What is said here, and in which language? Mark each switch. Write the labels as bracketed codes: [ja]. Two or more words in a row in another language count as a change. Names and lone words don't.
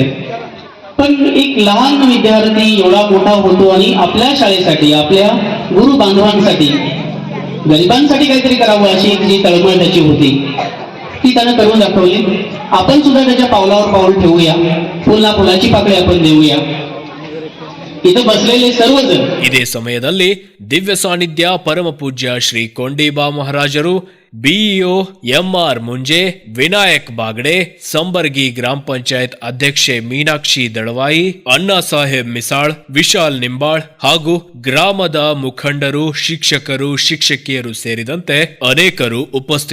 [mr] पण एक लहान विद्यार्थी एवढा मोठा होतो आणि आपल्या शाळेसाठी, आपल्या गुरु बांधवांसाठी, गरिबांसाठी काहीतरी करावं अशी एक जी तळमळ त्याची होती ती त्यानं करून दाखवली. आपण सुद्धा त्याच्या पावलावर पाऊल ठेवूया, फुलना फुलाची पाकळी आपण देऊया. इथं बसलेले सर्वजण [kn] ಇದೇ ಸಮಯದಲ್ಲಿ ದಿವ್ಯ ಸಾನ್ನಿಧ್ಯ ಪರಮಪೂಜ್ಯ ಶ್ರೀ ಕೊಂಡೀಬಾ ಮಹಾರಾಜರು, ಬಿಇಒ ಎಂಆರ್ ಮುಂಜೆ, ವಿನಾಯಕ್ ಬಾಗಡೆ, ಸಂಬರ್ಗಿ ಗ್ರಾಮ ಪಂಚಾಯತ್ ಅಧ್ಯಕ್ಷೆ ಮೀನಾಕ್ಷಿ ದಳವಾಯಿ, ಅಣ್ಣಾ ಸಾಹೇಬ್ ಮಿಸಾಳ್, ವಿಶಾಲ್ ನಿಂಬಾಳ್ ಹಾಗೂ ಗ್ರಾಮದ ಮುಖಂಡರು, ಶಿಕ್ಷಕರು, ಶಿಕ್ಷಕಿಯರು ಸೇರಿದಂತೆ ಅನೇಕರು ಉಪಸ್ಥಿತರಿದ್ದರು.